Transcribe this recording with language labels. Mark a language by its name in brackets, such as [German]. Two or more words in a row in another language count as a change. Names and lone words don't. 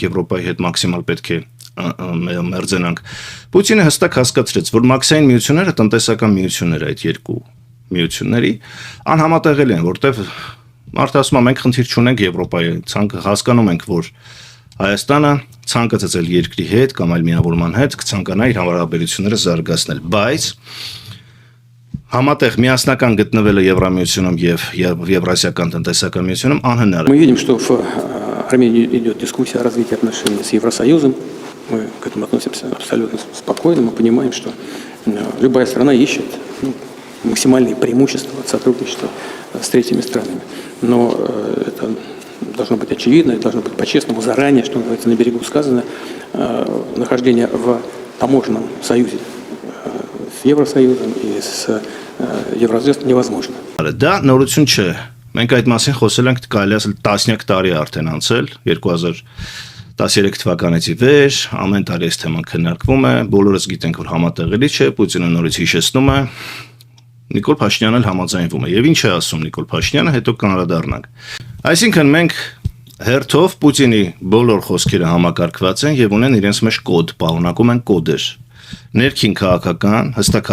[Armenian] Եվրոպայի հետ մաքսիմալ պետք է մերձենանք։ Պուտինը հստակ հասկացրեց, որ մաքսային միությունները տնտեսական միություններ այդ երկու միությունների անհամատեղելի են, որտեղ մարդը ասում է մենք խնդիր չունենք Եվրոպայի, ցանկը հասկանում ենք, որ Հայաստանը ցանկացած երկրի հետ կամ այլ միավորման հետ կցանկանա իր հարաբերությունները զարգացնել, բայց համատեղ միասնական գտնվելը Եվրամիությունում եւ Եվրասիական տնտեսական միությունում անհնար է։ [Russian] Мы видим, что в Армении идет дискуссия о развитии отношений с Евросоюзом. Мы к этому относимся абсолютно спокойно. Мы понимаем, что любая страна ищет максимальные преимущества от сотрудничества с третьими странами. Но это должно быть очевидно, это должно быть по-честному, заранее, что называется, на берегу сказано, нахождение в таможенном союзе с Евросоюзом и с Евразией невозможно. [Armenian] Դա նորություն չէ։ Մենք այդ մասին խոսել ենք կարելի ասել տասնյակ տարի արդեն անցել, 2013 թվականից ի վեր, ամեն տարի այս թեման քննարկվում է, բոլորս գիտենք, որ համատեղելի չէ, Պուտինը նորից հիշեցնում է, Նիկոլ Փաշինյանն էլ համաձայնվում է։ Եվ ինչ է ասում Նիկոլ Փաշինյանը, հետո կանդրադառնանք։ Այսինքն մենք հերթով Պուտինի բոլոր խոսքերը համակարգված են եւ ունեն իրենց մեջ կոդ, պարունակում են կոդեր։ Ներքին քաղաքական հստակ